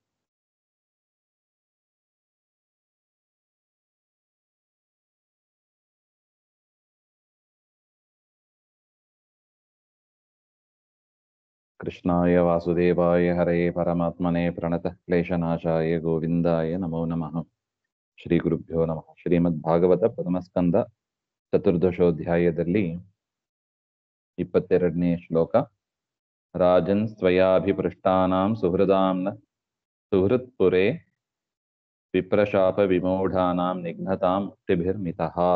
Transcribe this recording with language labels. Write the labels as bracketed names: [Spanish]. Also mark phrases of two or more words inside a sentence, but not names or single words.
[Sanskrit] कृष्णाय वासुदेवाय हरे परमात्मने प्रणतः क्लेशनाशाय गोविन्दाय नमो नमः। श्रीगुरुभ्यो नमः। [Kannada] ಶ್ರೀಮದ್ಭಾಗವತ ಪ್ರಥಮಸ್ಕಂದ ಚತುರ್ದಶೋಧ್ಯಾಯದಲ್ಲಿ 22ನೇ ಶ್ಲೋಕ. [Sanskrit] ರಾಜನ್ ಸ್ವಯಾಭಿಪೃಷ್ಟಾನಾಂ ಸುಹೃದಾಂನ ಸುಹೃತ್ಪುರೇ ವಿಪ್ರಶಾಪ ವಿಮೂಢಾನಾಂ ನಿಘ್ನತಾಂ ಮುಕ್ತಿಭಿರ್ಮಿತಃ.